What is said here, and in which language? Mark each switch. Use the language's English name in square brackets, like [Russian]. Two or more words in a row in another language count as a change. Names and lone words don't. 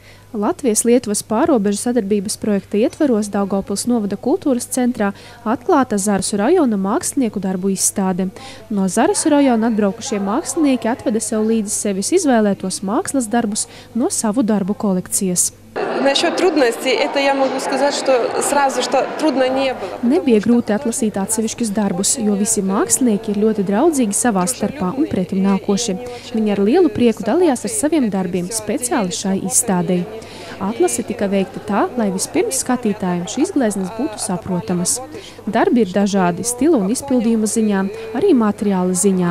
[Latvian] Latvijas-Lietuvas pārrobežu sadarbības projekta ietvaros Daugavpils novada kultūras centrā atklāta Zarasu rajona mākslinieku darbu izstāde. No Zarasu rajona atbraukušie mākslinieki atveda sev līdzi sevis izvēlētos mākslas darbus no savu darbu kolekcijas. [Russian] Насчет трудностей, это я могу сказать, что сразу, что трудно не было. [Latvian] Nebija grūti atlasīt atsevišķus darbus, jo visi mākslinieki ir ļoti draudzīgi savā starpā un pretim nākoši. Viņi ar lielu prieku dalījās ar saviem darbiem speciāli šai izstādei. Atlase tika veikta tā, lai vispirms skatītājiem šīs gleznas būtu saprotamas. Darbi ir dažādi stila un izpildījuma ziņā, arī materiāla ziņā.